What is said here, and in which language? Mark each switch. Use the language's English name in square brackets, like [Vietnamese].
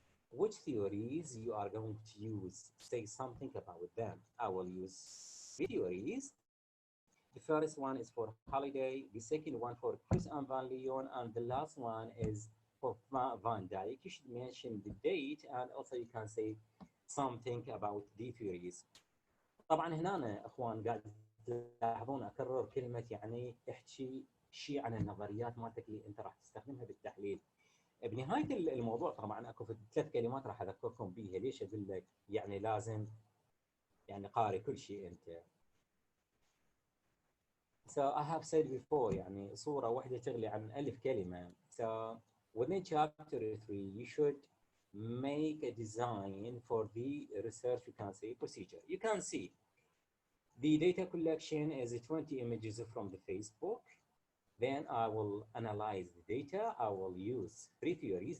[English] Which theories you are going to use? Say something about them. I will use three theories. The first one is for Holiday, the second one for Chris and Van Leon, and the last one is for Van Dyke. You should mention the date, and also you can say something about the theories. [Arabic] طبعا هنا اخوان قاعد تلاحظون اكرر كلمه يعني احكي شيء عن النظريات مالتك اللي انت راح تستخدمها بالتحليل. بنهايه الموضوع طبعا اكو 3 كلمات راح اذكركم بيها. ليش اقول لك يعني لازم يعني قاري كل شيء انت. [English] So I have said before [Arabic] يعني صوره واحده تغلي عن 1000 كلمه. [English] So within chapter 3 you should make a design for the research, you can say, procedure. You can see the data collection is 20 images from the Facebook. Then I will analyze the data. I will use 3 theories.